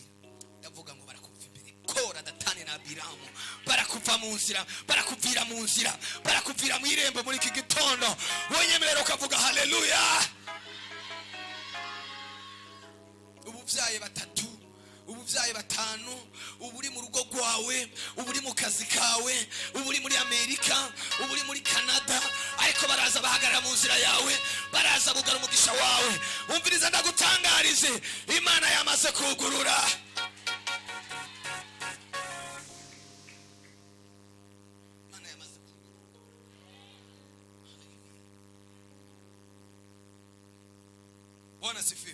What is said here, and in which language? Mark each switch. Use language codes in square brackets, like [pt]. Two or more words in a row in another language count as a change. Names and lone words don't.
[rn] Ndavuga ngo barakuva imbere. Kora, Datani na Abiramu barakuva mu nzira, barakuvira mu nzira, barakuvira mu irembo muri iki gitondo. Wonyemerera ukavuga haleluya. Ubuvyaye batatu, ubuvyaye batanu, uburi mu rugo rwawe, uburi mu kazi kawe, uburi muri Amerika, uburi muri Canada, ariko baraza bahagarara mu nzira yawe, baraza bugara umugisha wawe. Umviriza ndagutangarize, Imana yamaze kugurura. [sw] Bwana sifiwe.